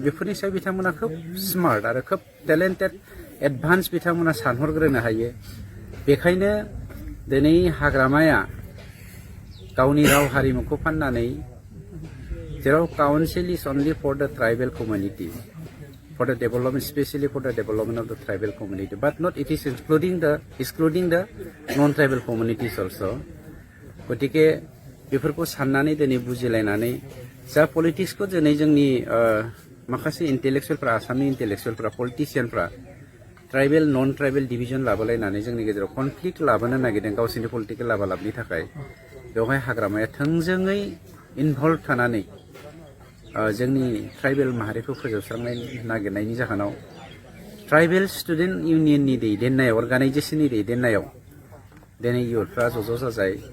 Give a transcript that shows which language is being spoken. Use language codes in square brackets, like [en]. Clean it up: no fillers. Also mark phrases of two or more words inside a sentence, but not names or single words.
[brx] बेफोरनि सायाव बिथांमोना खोब स्मार्ट आरो खोब टेलेन्टेड एडभान्स बिथांमोना सानहरग्रोनो हायो बेखायनो दिनै हाग्रामाया गावनि राव हारिमुखौ फाननानै जेराव [en] council is only for the tribal community for the development, especially for the development of the tribal community, but not it is excluding the non-tribal communities also. [brx] गतिके बेफोरखौ साननानै दिनै बुजिलायनानै जा पलिटिक्सखौ दिनै जोंनि माखासे इन्टेलेक्सुवेलफ्रा आसामनि इन्टेलेक्सुवेलफ्रा पलिटिशियानफ्रा [en] tribal non tribal division [brx] लाबोलायनानै जोंनि गेजेराव कनफ्लिक्ट लाबोनो नागिरदों गावसोरनि पलिटिकेल लाबालाबनि थाखाय बेवहाय हाग्रामाया थोंजोङै इनभल्भ थानानै जोंनि ट्राइबेल माहारिखौ फोजोबस्रांनाय नागिरनायनि जाहोनाव ट्राइबेल स्टुडेन्ट इउनियननि दैदेननायाव अर्गानाइजेसननि दैदेननायाव दिनै इयुथफ्रा ज' जाजाय